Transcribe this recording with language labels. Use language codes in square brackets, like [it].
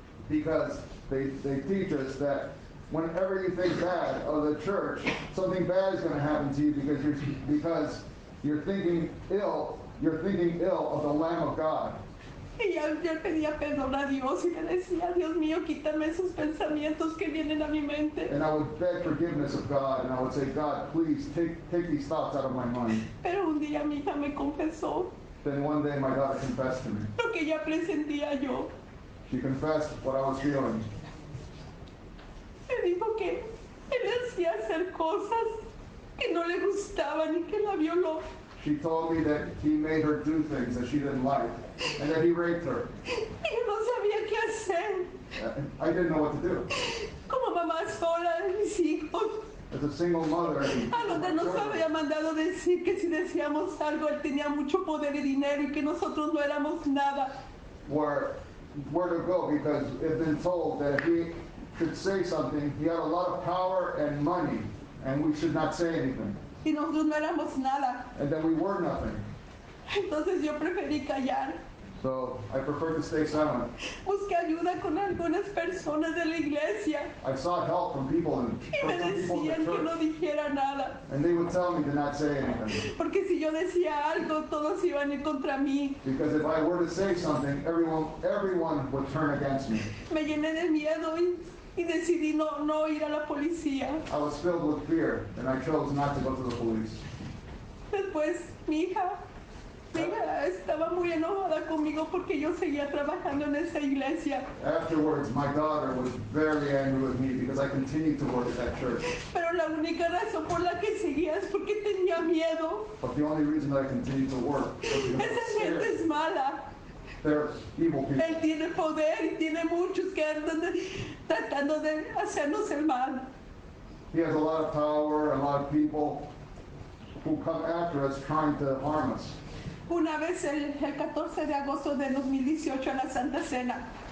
[en] Because they teach us that whenever you think bad of the church, something bad is going to happen to you because you're thinking ill of the Lamb of God. [es] Y yo pedía perdón a Dios y le decía, Dios mío, quítame esos pensamientos que vienen a mi mente. [en] And I would beg forgiveness of God, and I would say, God, please take these thoughts out of my mind. [es] Pero un día mi hija me confesó [en] Then one day my daughter confessed to me. [es] lo que ya presentía yo. [en] She confessed what I was feeling. [es] Me dijo que él hacía hacer cosas que no le gustaban y que la violó. [en] She told me that he made her do things that she didn't like, and that he raped her. [es] Y yo no sabía qué hacer. [en] I didn't know what to do. [es] Como mamá sola de mis hijos, [en] As a single mother, [es] a donde nos había mandado decir que si decíamos algo, él tenía mucho poder y dinero y que nosotros no éramos nada. [en] where to go, because it had been told that if he should say something, he had a lot of power and money, and we should not say anything, [es] Y nosotros no éramos nada. [en] and that we were nothing. [es] Entonces yo preferí callar. [en] So I preferred to stay silent. [es] Busqué ayuda con algunas personas de la iglesia [en] I sought help from people [es] y me [en] in [es] decían [en] the [es] que no [en] church, [es] dijera nada. [en] and they would tell me to not say anything, [es] Porque si yo decía algo, todos iban a ir contra mí. [en] because if I were to say something, everyone would turn against me. [es] Me llené de miedo y decidí no ir a la policía. [en] I was filled with fear, and I chose not to go to the police. [es] Después mi hija estaba muy enojada conmigo porque yo seguía trabajando en esa iglesia. [en] Afterwards, my daughter was very angry with me because I continued to work at that church. [es] Pero la única razón por la que seguía es porque tenía miedo. [en] But the only reason that I continued to work was because I [es] Esa [en] was [es] gente [en] scared. [es] es mala. [en] They're evil people. [es] Él tiene poder y tiene muchos que andan tratando de hacernos el mal. [en] He has a lot of power, a lot of people who come after us trying to harm us. [es] Una vez el 14 de agosto de 2018 en la Santa Cena,